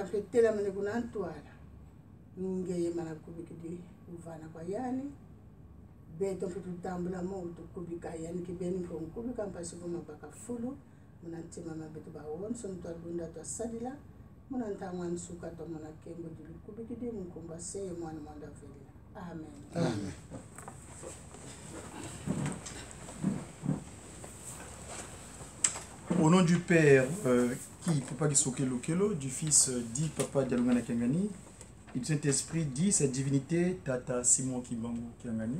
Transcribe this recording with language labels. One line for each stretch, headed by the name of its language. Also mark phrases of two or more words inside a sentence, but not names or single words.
Kongo: mpetela mene kunantwala ngeye mana kubikidi uvana kwa yani beto mpetu tambula mo utukubika yani kibeni mpo kubika mpasi vuma baka fulu munantima mabetu ba wonso ntwalunda twa sadila muna ntangwan suka to muna kembo dilukubikidi mkumba seye mwana mwanda vile amen Amen.
French: Au nom du Père, qui Papa Gisoke Lokelo, du Fils, dit Papa Dialungana Kiangani, et du Saint-Esprit, dit sa divinité, Tata Simon Kimbangu Kiangani.